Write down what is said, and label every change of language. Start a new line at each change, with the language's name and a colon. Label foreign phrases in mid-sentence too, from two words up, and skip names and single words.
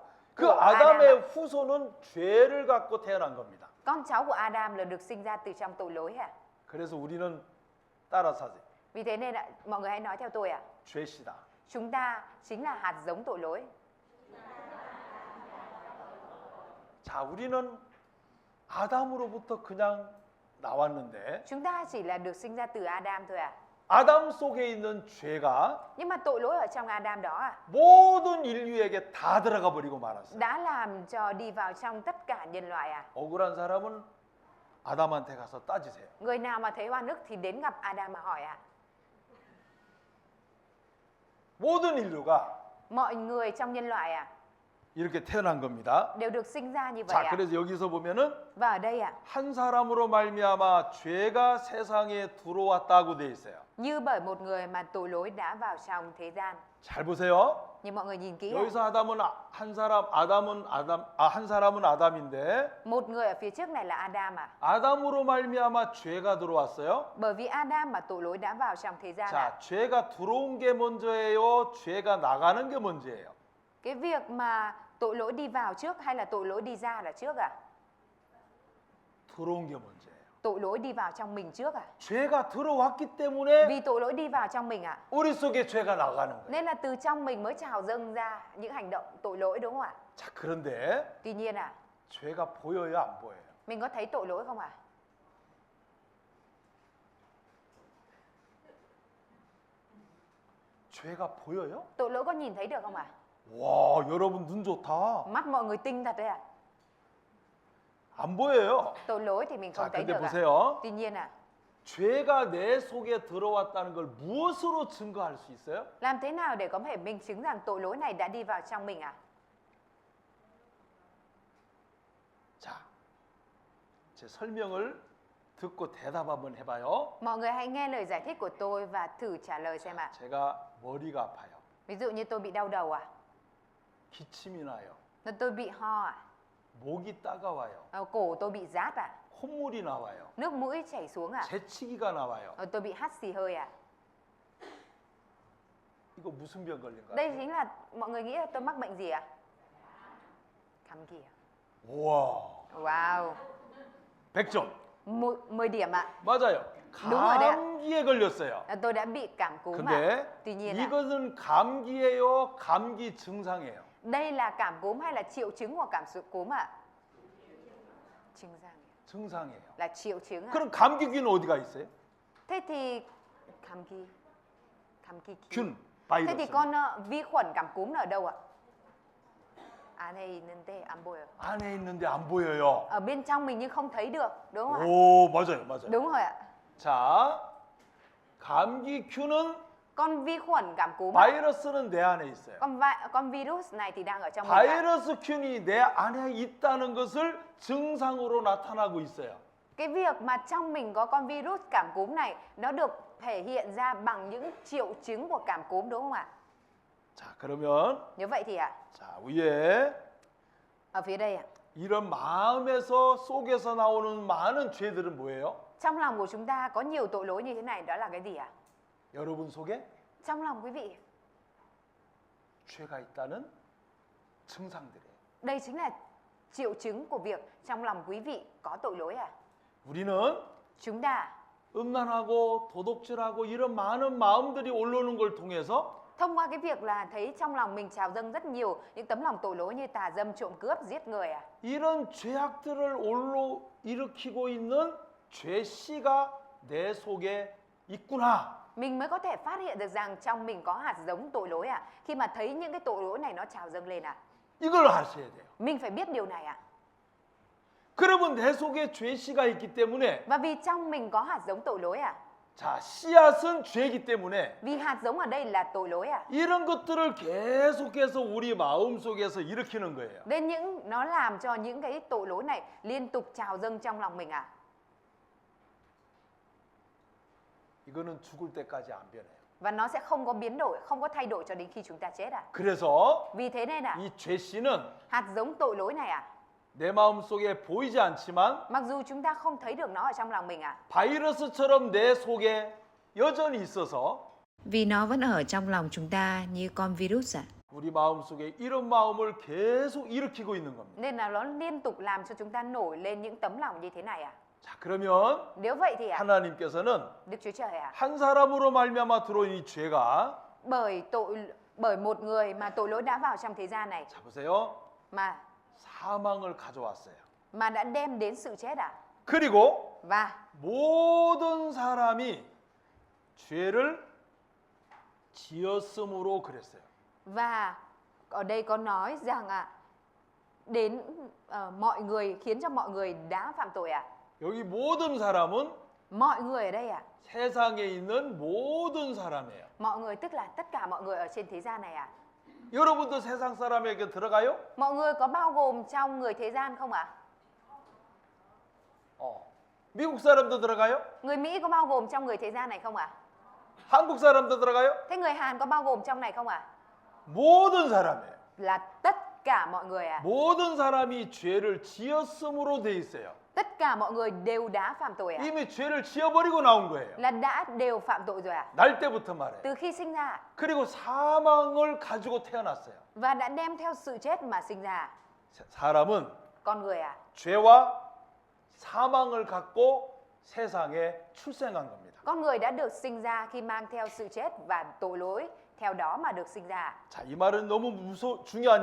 Korean: 그
Vietnamese: của Adam à?
Korean: 아담의 후손은 죄를 갖고 태어난 겁니다.
Vietnamese: Con cháu của Adam là được sinh ra từ trong tội lỗi à?
Korean: 그래서 우리는 따라 사세요.
Vietnamese: Vì thế nên mọi người hãy nói theo tôi à?
Korean: 죄시다.
Vietnamese: Chúng ta chính là hạt giống tội lỗi.
Korean: 자, 우리는 아담으로부터 그냥 나왔는데
Vietnamese: Chúng ta chỉ là được sinh ra từ Adam thôi à?
Korean: 아담 속에 있는 죄가
Vietnamese: Nhưng mà tội lỗi ở trong Adam đó à?
Korean: 모든 인류에게 다 들어가 버리고 말았어요.
Vietnamese: Đã làm cho đi vào trong tất cả nhân loại à?
Korean: 억울한 사람은 아담한테 가서 따지세요.
Vietnamese: Người nào mà thấy oan ức thì đến gặp Adam mà hỏi à?
Korean: 모든 인류가
Vietnamese: Mọi người trong nhân loại à?
Korean: 이렇게 태어난 겁니다.
Vietnamese: Đều được sinh ra như vậy
Korean: 자,
Vietnamese: à?
Korean: 그래서 여기서 보면은
Vietnamese: Và ở đây à?
Korean: 한 사람으로 말미암아 죄가 세상에 들어왔다고 돼 있어요.
Vietnamese: Như bởi một người mà tội lỗi đã vào trong thế gian.
Korean: 잘 보세요.
Vietnamese: Nhưng mọi người nhìn kỹ à?
Korean: 여기서 한 사람은 아담인데
Vietnamese: Một người ở phía trước này là Adam à?
Korean: 아담으로 말미암아 죄가 들어왔어요.
Vietnamese: Bởi vì Adam mà tội lỗi đã vào trong thế gian à?
Korean: 자, 죄가 들어온 게 먼저예요? 죄가 나가는 게 먼저예요?
Vietnamese: Cái việc mà tội lỗi đi vào trước hay là tội lỗi đi ra là trước à?
Korean: 들어온 게 먼저예요.
Vietnamese: Tội lỗi đi vào trong mình trước à?
Korean: 죄가 들어왔기 때문에
Vietnamese: Vì tội lỗi đi vào trong mình à?
Korean: 우리 속에 죄가 나가는 거예요.
Vietnamese: Nên là từ trong mình mới trào dâng ra những hành động tội lỗi đúng không ạ?
Korean: 자, 그런데
Vietnamese: Tuy nhiên à,
Korean: 죄가 보여요, 안 보여요?
Vietnamese: mình có thấy tội lỗi không ạ?
Korean: 죄가 보여요?
Vietnamese: Tội lỗi có nhìn thấy được không ạ?
Korean: 와, 여러분 눈 좋다.
Vietnamese: Mắt mọi người tinh thật đấy ạ.
Korean: 안 보여요.
Vietnamese: Tội lỗi thì mình không
Korean: 자,
Vietnamese: thấy
Korean: 근데
Vietnamese: được ạ.
Korean: 보세요.
Vietnamese: Tuy nhiên à,
Korean: 죄가 내 속에 들어왔다는 걸 무엇으로 증거할 수 있어요?
Vietnamese: làm thế nào để có thể minh chứng rằng tội lỗi này đã đi vào trong mình ạ?
Korean: 자, 제 설명을 듣고 대답 한번 해봐요.
Vietnamese: Mọi người hãy nghe lời giải thích của tôi và thử trả lời xem ạ.
Korean: 제가 머리가 아파요.
Vietnamese: Ví dụ như tôi bị đau đầu à?
Korean: 기침이 나요.
Vietnamese: Tôi bị ho à?
Korean: 목이 따가워요.
Vietnamese: Cổ tôi bị rát à?
Korean: 콧물이 나와요.
Vietnamese: Nước mũi chảy xuống à?
Korean: 재치기가 나와요.
Vietnamese: Tôi bị hắt xì hơi à?
Korean: 이거 무슨 병 걸린 거야?
Vietnamese: Đây chính là mọi người nghĩ là tôi mắc bệnh gì à? Cảm kỳ à?
Korean: 우와,
Vietnamese: Wow,
Korean: 100점.
Vietnamese: 10 điểm ạ.
Korean: 맞아요.
Vietnamese: đúng rồi đấy ạ.
Korean: 감기에 걸렸어요.
Vietnamese: Tôi đã bị cảm cúm ạ.
Korean: 근데
Vietnamese: Tuy nhiên là
Korean: 이것은 감기예요, 감기 증상이에요.
Vietnamese: đây là cảm cúm hay là triệu chứng của cảm sự cúm ạ?
Korean: 증상이에요.
Vietnamese: Là triệu chứng ạ.
Korean: 그럼 감기균 어디가 있어요?
Vietnamese: Thế thì cảm kỳ
Korean: 균,
Vietnamese: Thế thì
Korean: 바이러스.
Vietnamese: con vi khuẩn cảm cúm nó ở đâu ạ?
Korean: 안에 있는데 안 보여. 안에 있는데 안 보여요.
Vietnamese: Ở bên trong mình nhưng không thấy được, đúng không ạ?
Korean: 오, 맞아요, 맞아요.
Vietnamese: Đúng rồi ạ.
Korean: 자, 감기균은
Vietnamese: Con vi khuẩn cảm cúm ạ.
Korean: 바이러스는 내 안에 있어요.
Vietnamese: Con virus này thì đang ở trong mình ạ.
Korean: 바이러스균이 내 안에 있다는 것을 증상으로 나타나고 있어요.
Vietnamese: Cái việc mà trong mình có con virus cảm cúm này nó được thể hiện ra bằng những triệu chứng của cảm cúm đúng không ạ?
Korean: 자, 그러면
Vietnamese: Như vậy thì ạ,
Korean: 자, 위에
Vietnamese: ở phía đây ạ,
Korean: 이런 마음에서 속에서 나오는 많은 죄들은 뭐예요?
Vietnamese: trong lòng của chúng ta có nhiều tội lỗi như thế này, đó là cái gì ạ?
Korean: 여러분 속에
Vietnamese: Trong lòng quý vị,
Korean: 죄가 있다는 증상들이에요.
Vietnamese: đây chính là triệu chứng của việc trong lòng quý vị có tội lỗi à?
Korean: 우리는
Vietnamese: Chúng ta
Korean: 음란하고 도둑질하고 이런 많은 마음들이 올라오는 걸 통해서
Vietnamese: thông qua cái việc là thấy trong lòng mình trào dâng rất nhiều những tấm lòng tội lỗi như tà dâm, trộm cướp, giết người à?
Korean: 이런 죄악들을 일으키고 있는 죄씨가 내 속에 있구나.
Vietnamese: Mình mới có thể phát hiện được rằng trong mình có hạt giống tội lỗi à? Khi mà thấy những cái tội lỗi này nó trào dâng lên à?
Korean: 이걸 아셔야 돼요.
Vietnamese: Mình phải biết điều này à?
Korean: 그러면 내 속에 죄씨가 있기 때문에
Vietnamese: Và vì trong mình có hạt giống tội lỗi à?
Korean: 자, 씨앗은 죄이기 때문에
Vietnamese: Vì hạt giống ở đây là tội lỗi à?
Korean: 이런 것들을 계속해서 우리 마음속에서 일으키는 거예요.
Vietnamese: Nên nó làm cho những cái tội lỗi này liên tục trào dâng trong lòng mình à?
Korean: 이거는 죽을 때까지 안 변해요.
Vietnamese: Và nó sẽ không có biến đổi, không có thay đổi cho đến khi chúng ta chết à?
Korean: 그래서
Vietnamese: Vì thế nên à,
Korean: 이 죄씨는
Vietnamese: hạt giống tội lỗi này à,
Korean: 내 마음속에 보이지 않지만
Vietnamese: mặc dù chúng ta không thấy được nó ở trong lòng mình à,
Korean: 바이러스처럼 내 속에 여전히 있어서
Vietnamese: Vì nó vẫn ở trong lòng chúng ta như con virus ạ.
Korean: 우리 마음속에 이런 마음을 계속 일으키고 있는 겁니다.
Vietnamese: nên là nó liên tục làm cho chúng ta nổi lên những tấm lòng như thế này à?
Korean: 자, 그러면
Vietnamese: Nếu vậy thì à,
Korean: 하나님께서는
Vietnamese: Đức Chúa Trời à,
Korean: 한 사람으로 말미암아 들어온 이 죄가
Vietnamese: bởi một người mà tội lỗi đã vào trong thế gian này
Korean: 자, 보세요.
Vietnamese: mà
Korean: 사망을 가져왔어요.
Vietnamese: đã đem đến sự chết à?
Korean: 그리고
Vietnamese: Và
Korean: 모든 사람이 죄를 지었으므로 그랬어요.
Vietnamese: ở đây có nói rằng đến mọi người, khiến cho mọi người đã phạm tội à?
Korean: 여기 모든 사람은
Vietnamese: Mọi người ở đây à?
Korean: 세상에 있는 모든 사람이에요.
Vietnamese: Mọi người tức là tất cả mọi người ở trên thế gian này à?
Korean: 여러분도 세상 사람에게 들어가요?
Vietnamese: Mọi người có bao gồm trong người thế gian không ạ?
Korean: 미국 사람도 들어가요?
Vietnamese: Người Mỹ có bao gồm trong người thế gian này không ạ?
Korean: 한국 사람도 들어가요?
Vietnamese: Thế người Hàn có bao gồm trong này không ạ?
Korean: 모든 사람이에요.
Vietnamese: Là tất cả mọi người à?
Korean: 모든 사람이 죄를 지었음으로 돼 있어요.
Vietnamese: Tất cả mọi người đều đã phạm tội à?
Korean: 이미 죄를 지어버리고 나온 거예요.
Vietnamese: Là đã đều phạm tội rồi à?
Korean: 날 때부터 말해요.
Vietnamese: Từ khi sinh ra
Korean: 그리고 사망을 가지고 태어났어요.
Vietnamese: và đã đem theo sự chết mà sinh ra.
Korean: 사람은
Vietnamese: Con người à?
Korean: 죄와 사망을 갖고 세상에 출생한 겁니다.
Vietnamese: Con người đã được sinh ra khi mang theo sự chết và tội lỗi theo đó mà được sinh ra.
Korean: 자, 이 말은 너무 중요한